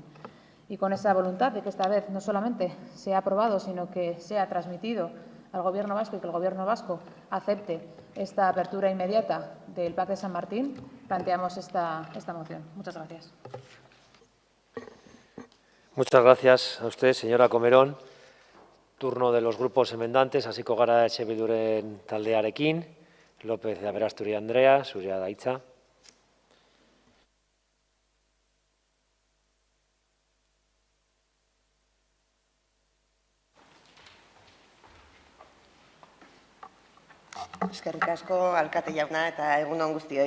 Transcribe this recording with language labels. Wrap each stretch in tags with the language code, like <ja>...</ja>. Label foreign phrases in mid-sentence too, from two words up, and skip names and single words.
<es>Y con esa voluntad de que esta vez no solamente sea aprobado, sino que sea transmitido al Gobierno vasco y que el Gobierno vasco acepte esta apertura inmediata del PAC de San Martín, planteamos esta moción. Muchas gracias. Muchas gracias a usted, señora Comerón. Turno de los grupos enmendantes,</es> <eu>hasiko gara Bilduren taldearekin. López de Aberasturi Andrea, zurea da hitza. Eskerrik asko, alkate jauna, eta egun on guztioi.</eu>